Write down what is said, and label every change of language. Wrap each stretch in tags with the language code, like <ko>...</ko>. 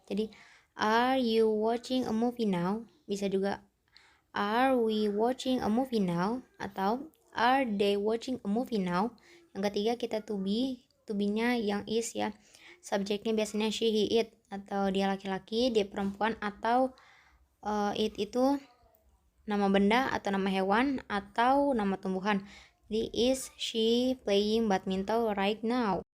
<en>Jadi are you watching a movie now?</en> <id>Bisa juga</id> <en>are we watching a movie now? Atau are they watching a movie now?</en> <id>Yang ketiga kita to be-nya yang is ya. Subjeknya biasanya she, he, it, atau dia laki-laki, dia perempuan, atau it itu nama benda atau nama hewan atau nama tumbuhan.</id> <en>Jadi is she playing badminton right now?</en>